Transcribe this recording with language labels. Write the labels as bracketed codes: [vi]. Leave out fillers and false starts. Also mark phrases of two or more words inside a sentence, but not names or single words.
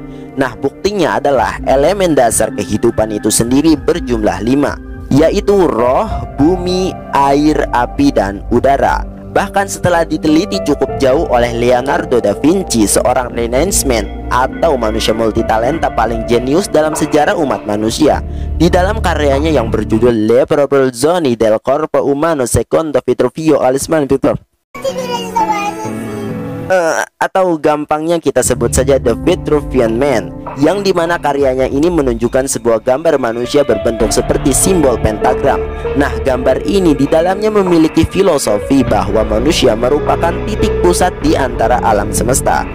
[id] Nah, buktinya adalah elemen dasar kehidupan itu sendiri berjumlah 5, yaitu roh, bumi, air, api, dan udara. Bahkan setelah diteliti cukup jauh oleh Leonardo da Vinci, seorang Renaissance atau manusia multitalenta paling jenius dalam sejarah umat manusia, di dalam karyanya yang berjudul Le Proporzioni del Corpo Umano Secondo Vitruvio Alisman Victor, atau gampangnya kita sebut saja The Vitruvian Man, yang dimana karyanya ini menunjukkan sebuah gambar manusia berbentuk seperti simbol pentagram. Nah, gambar ini di dalamnya memiliki filosofi bahwa manusia merupakan titik pusat di antara alam semesta.